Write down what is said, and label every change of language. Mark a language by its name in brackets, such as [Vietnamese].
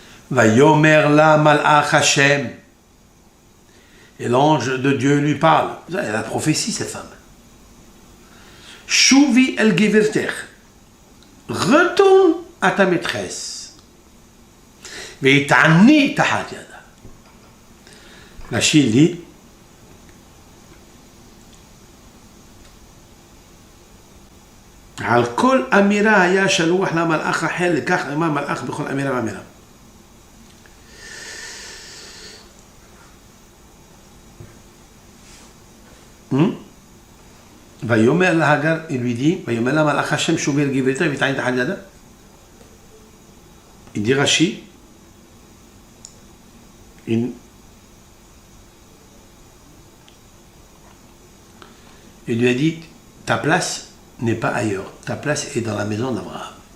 [Hebrew] Va yomer la malach Hashem. [French] Et l'ange de Dieu lui parle. Elle a la prophétie, cette femme. [Hebrew] Shuvi el gevirtech. [French] Retourne à ta maîtresse. [Hebrew] ויתעני תחת ידה. רש"י dit, על כל אמירה היה שלוח למלאך אחר, לקח עמה מלאך בכל אמירה ואמירה. ויאמר להגר, [French] il lui dit, [Hebrew] ויאמר לה מלאך השם שובי אל גברתה ויתעני תחת ידה. [French] Il dit Rashi, il lui a dit, ta place n'est pas ailleurs, ta place est dans la maison d'Abraham.